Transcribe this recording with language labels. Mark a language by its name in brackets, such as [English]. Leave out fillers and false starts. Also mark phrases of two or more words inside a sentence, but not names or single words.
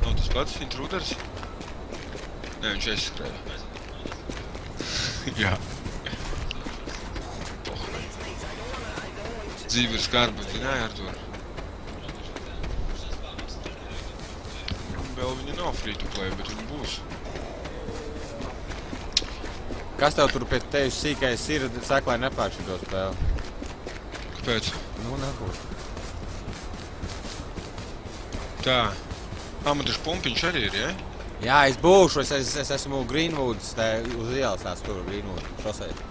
[Latvian] Nav tas pats intruders? Nē, viņš aizskrēja. Jā. Dzīve ir skarba, zināja, Artur? Vēl viņa nav [English] free to play, [Latvian] bet viņa būs. Kas tev tur pēc tevis sīkais ir, saka, lai nepārši to spēli? Kāpēc? Nu, nebūs. Tā. Man taču pumpiņš arī ir, ja? Jā, es būšu, es esmu Greenwoods, uz ielas tās tur Greenwood šosei.